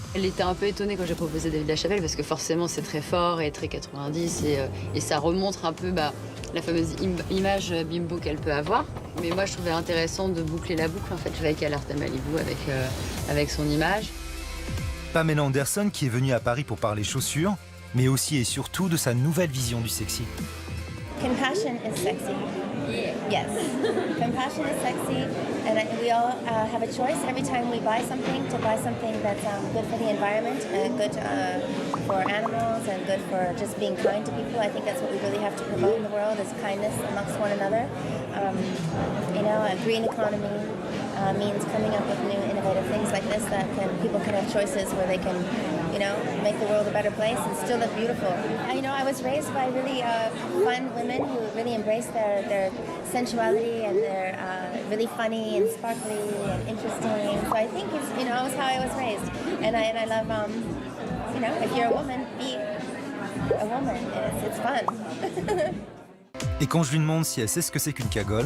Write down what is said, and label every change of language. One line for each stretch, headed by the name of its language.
French: Elle était un peu étonnée quand j'ai proposé David Lachapelle parce que forcément c'est très fort et très 90 et ça remontre un peu la fameuse image bimbo qu'elle peut avoir. Mais moi je trouvais intéressant de boucler la boucle en fait avec Alerte à Malibu avec son image. Pamela Anderson qui est venue à Paris pour parler chaussures, mais aussi et surtout de sa nouvelle vision du sexy.
English: Compassion is sexy. Yes. Compassion is sexy, and we all have a choice every time we buy something to buy something that's good for the environment and good for animals and good for just being kind to people. I think that's what we really have to promote in the world is kindness amongst one another. A green economy means coming up with new innovative things like this that people can have choices where they can, make the world a better place and still look beautiful. I was raised by really fun women who really embrace their sensuality and they're really funny and sparkly and interesting. So I think it's, it was how I was raised. And I love, if you're a woman, be a woman. It's fun.
French: Et quand je lui demande si elle sait ce que c'est qu'une cagole,